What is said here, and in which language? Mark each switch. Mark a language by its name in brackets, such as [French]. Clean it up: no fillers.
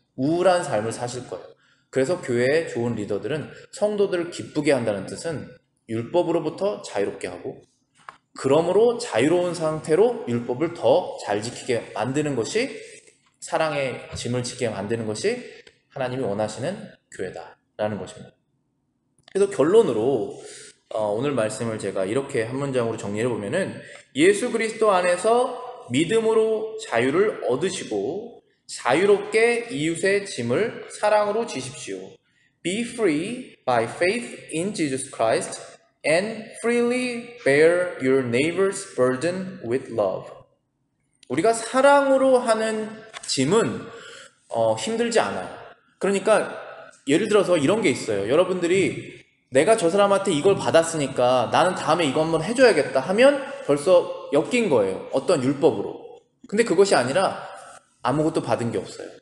[Korean] 우울한 삶을 사실 거예요. 그래서 교회의 좋은 리더들은 성도들을 기쁘게 한다는 뜻은 율법으로부터 자유롭게 하고, 그러므로 자유로운 상태로 율법을 더 잘 지키게 만드는 것이, 사랑의 짐을 지게 만드는 것이 하나님이 원하시는 교회다라는 것입니다. 그래서 결론으로 오늘 말씀을 제가 이렇게 한 문장으로 정리해 보면은, 예수 그리스도 안에서 믿음으로 자유를 얻으시고 자유롭게 이웃의 짐을 사랑으로 지십시오. [English] Be free by faith in Jesus Christ and freely bear your neighbor's burden with love. [Korean] 우리가 사랑으로 하는 짐은 힘들지 않아요. 그러니까 예를 들어서 이런 게 있어요. 여러분들이 내가 저 사람한테 이걸 받았으니까 나는 다음에 이거 한번 해줘야겠다 하면 벌써 엮인 거예요. 어떤 율법으로. 근데 그것이 아니라 아무것도 받은 게 없어요.